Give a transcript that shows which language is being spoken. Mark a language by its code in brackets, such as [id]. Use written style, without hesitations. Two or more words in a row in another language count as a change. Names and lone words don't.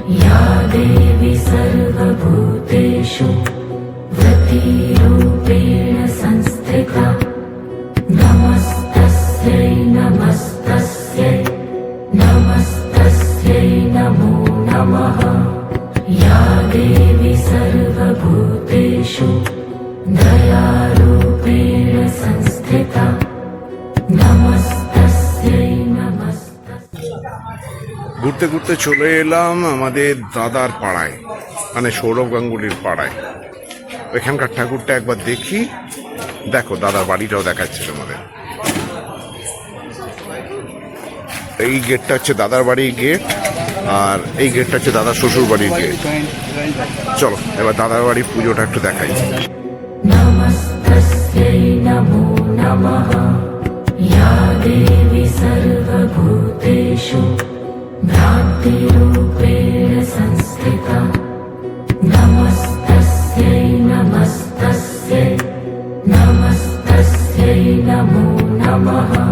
[sa] या देवी सर्वभूतेषु भक्तिरूपेण संस्थिता नमस्तस्यै नमस्तस्यै नमस्तस्यै नमो नमः या देवी सर्वभूतेषु दयारूपेण संस्थिता नमस्तस्यै नमस्तस्यै। [bn] ঘুরতে ঘুরতে চলে এলাম আমাদের দাদার পাড়ায়, মানে সৌরভ গাঙ্গুলির পাড়ায়। এখানকার ঠাকুরটা একবার দেখি। দেখো, দাদার বাড়িটাও দেখাচ্ছে তোমাদের। এই গেটটা হচ্ছে দাদার বাড়ির গেট, আর এই গেটটা হচ্ছে দাদার শ্বশুর বাড়ির গেট। চলো এবার দাদার বাড়ির পুজোটা একটু দেখাই। [sa] नमस्तस्यै नमो नमः या देवी सर्वभूतेषु भ्रान्तिरूपेण संस्थिता नमस्तस्यै नमस्तस्यै नमस्तस्यै नमो नमः